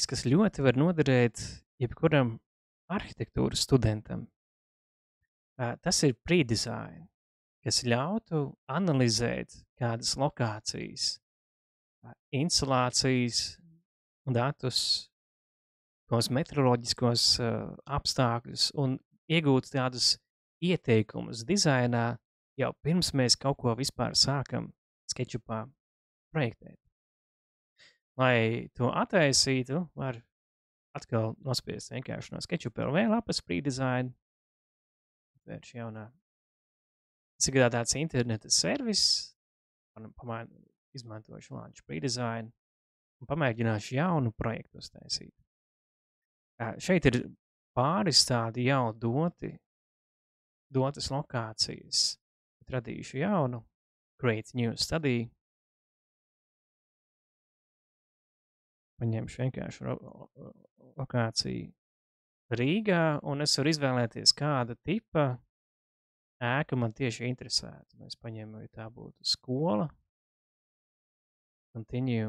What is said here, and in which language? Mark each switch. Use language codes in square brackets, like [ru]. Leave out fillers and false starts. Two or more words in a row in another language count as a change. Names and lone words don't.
[lv] kas ļoti var noderēt jebkuram arhitektūras studentam, tas ir pre-design, kas ļautu analizēt kādas lokācijas, instalācijas datus, tos meteoroloģiskos apstākļus un iegūt tādus ieteikumus dizainā jau pirms mēs kaut ko vispār sākam SketchUpā projektēt. Lai to attaisītu, var atkal nospiest vienkārši no SketchUp LV lapas pre-design. Vērš jaunā. Tas ir tāds interneta servis, izmantošu [en] launch pre-design. [lv] un pamēģināšu jaunu projektu uztaisīt. Šeit ir pāris tādi jau dotas lokācijas. Radīšu jaunu, [en] create new study. [lv] Paņemšu vienkārši lokāciju Rīgā, un es varu izvēlēties, kāda tipa ēka man tieši interesētu. Es paņēmu, ja tā būtu skola. Continue.